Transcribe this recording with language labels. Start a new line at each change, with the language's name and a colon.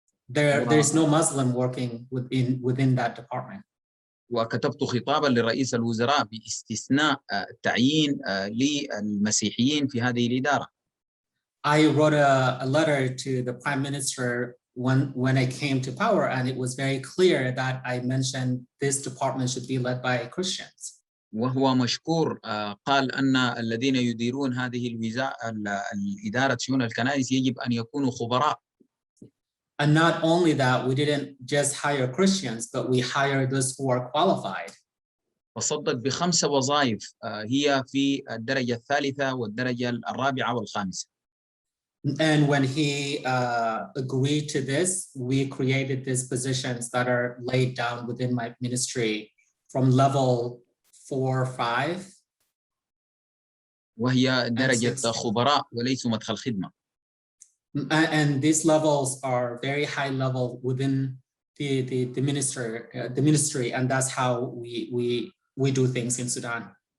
English: There's no Muslim working within that department.
Arabic: وكتبت خطابا لرئيس الوزراء باستثناء التعيين للمسيحيين في هذه الإدارة.
English: I wrote a letter to the Prime Minister when I came to power, and it was very clear that I mentioned this department should be led by Christians.
Arabic: وهو مشكور قال أن الذين يديرون هذه الإدارة شؤون الكنائس يجب أن يكونوا خبراء.
English: And not only that, we didn't just hire Christians, but we hired those who are qualified.
Arabic: وصدق ب5 وظائف هي في الدرجة الثالثة والدرجة الرابعة والخامسة.
English: And when he agreed to this, we created these positions that are laid down within my ministry from level 4, 5.
Arabic: وهي درجة خبراء وليس مدخل خدمة.
English: And these levels are very high level within the ministry, and that's how we do things in Sudan.